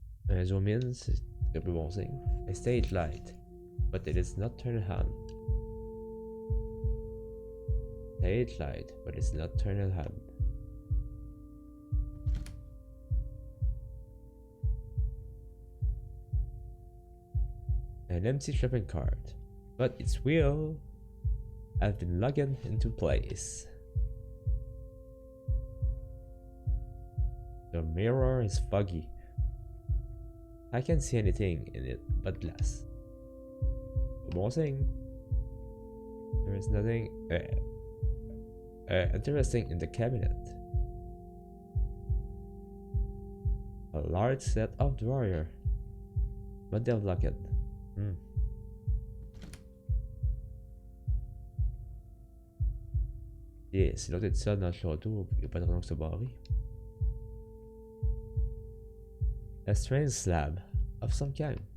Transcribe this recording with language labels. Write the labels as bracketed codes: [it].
[fr] Un zoom in, c'est un peu bon signe. [en] A stage light, but it is not turned on. Stage light, but it's not turned on. An empty shopping cart, but its wheel has been locked into place. The mirror is foggy. I can't see anything in it but glass. One thing, there is nothing interesting in the cabinet. A large set of drawers, but they're locked. [fr] Yeah, si l'autre est seul dans le château, il n'y a pas de raison que se barrer. [en] A strange slab of some kind.